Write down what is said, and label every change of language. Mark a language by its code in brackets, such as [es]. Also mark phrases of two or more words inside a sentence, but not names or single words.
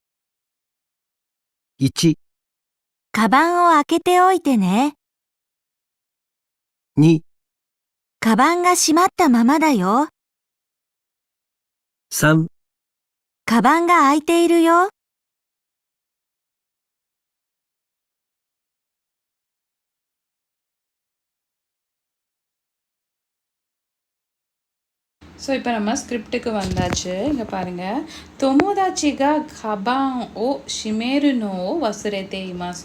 [ja] 1、カバンを開けておいてね。 2、カバンが閉まったままだよ。 3、カバンが開いているよ。 [ta] ஸோ இப்போ நம்ம ஸ்கிரிப்டுக்கு வந்தாச்சு. இங்கே பாருங்கள், [ja] 友達がカバンを閉めるのを忘れています.